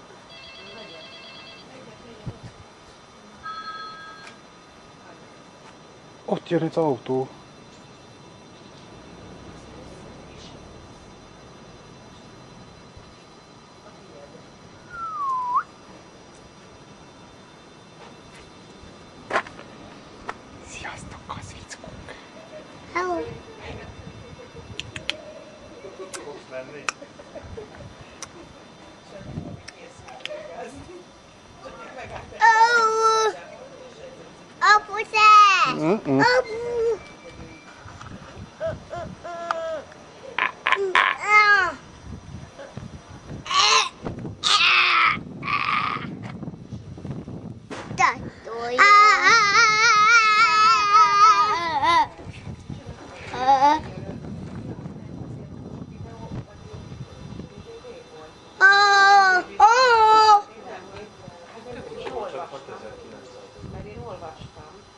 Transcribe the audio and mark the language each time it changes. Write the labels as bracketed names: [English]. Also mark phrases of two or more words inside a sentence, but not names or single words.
[Hungarian] Ott jön az autó. Sziasztok, kazickók! Au. Au. Apu te. Apu. Tattoo Mert én olvastam,